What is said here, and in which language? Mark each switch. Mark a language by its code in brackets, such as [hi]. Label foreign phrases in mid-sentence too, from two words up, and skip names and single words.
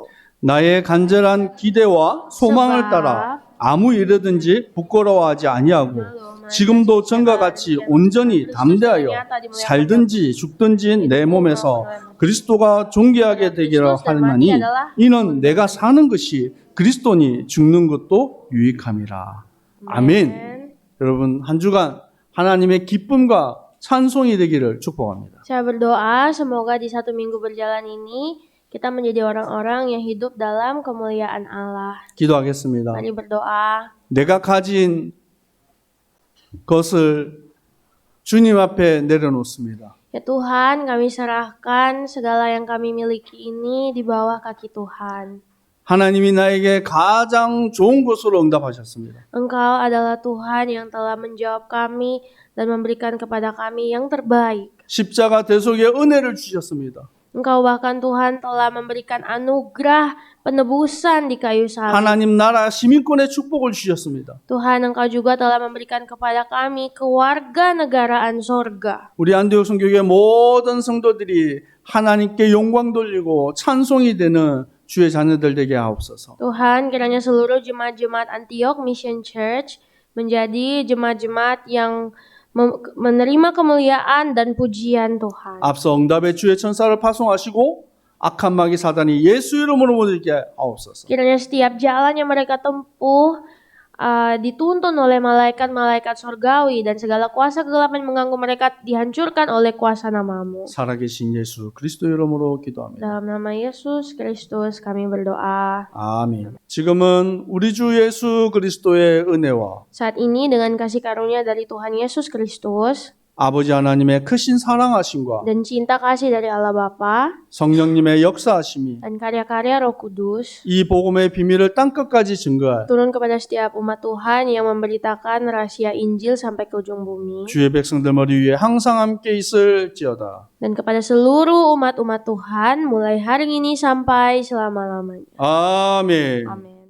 [ko] 나의 간절한 기대와 소망을 따라 아무 일이든지 부끄러워하지 아니하고 지금도 전과 같이 온전히 담대하여 살든지 죽든지 내 몸에서 그리스도가 존귀하게 되기를 하나니 이는 내가 사는 것이 그리스도니 죽는 것도 유익함이라. 아멘. 여러분, 한 주간 하나님의 기쁨과 찬송이 되기를 축복합니다. [id] Saya berdoa semoga di satu minggu berjalan ini kita menjadi orang-orang yang hidup dalam kemuliaan Allah. [ko] 기도하겠습니다. [id] Mari berdoa. [ko] 내가 가진 것을 주님 앞에 내려놓습니다. [id] Ya Tuhan, kami serahkan segala yang kami miliki ini di bawah kaki Tuhan. [ko] 하나님이 나에게 가장 좋은 것으로 응답하셨습니다. [id] Engkau adalah Tuhan yang telah menjawab kami dan memberikan kepada kami yang terbaik. [ko] 십자가 대속의 은혜를 주셨습니다. [id] Engkau bahkan Tuhan telah memberikan anugerah penebusan di kayu salib. [ko] 하나님 나라 시민권의 축복을 주셨습니다. [id] Tuhan, Engkau juga telah memberikan kepada kami kewarganegaraan sorga. [ko] 우리 안디옥 성교회 모든 성도들이 하나님께 영광 돌리고 찬송이 되는 주의 자녀들 되게 하옵소서. [id] Tuhan, kiranya seluruh jemaat-jemaat Antioch Mission Church menjadi jemaat-jemaat yang menerima kemuliaan dan pujian Tuhan. [ko] 앞서 응답의 주의 천사를 파송하시고 악한 마귀 사단이 예수 이름으로 모두게 하옵소서. [id] Kiranya setiap jalan yang mereka tempuh dituntun oleh malaikat-malaikat sorgawi dan segala kuasa kegelapan mengganggu mereka dihancurkan oleh kuasa namamu. [ko] 살아계신 예수 그리스도 이름으로 기도합니다. [id] Dalam nama Yesus Kristus kami berdoa. [ko] 아멘. 지금은 우리 주 예수 그리스도의 은혜와 [id] Saat ini dengan kasih karunia dari Tuhan Yesus Kristus [ko] 아버지 하나님의 크신 사랑하심과 [id] dan cinta kasih dari Allah Bapa [ko] 성령님의 역사하심이 [id] dan karya-karya Roh Kudus [ko] 이 복음의 비밀을 땅끝까지 증거할 [id] turun kepada setiap umat Tuhan yang memberitakan rahasia Injil sampai ke ujung bumi [ko] 주의 백성들 머리 위에 항상 함께 있을지어다. [id] dan kepada seluruh umat-umat Tuhan mulai hari ini sampai selama-lamanya. [ko] 아멘. [id] Amin.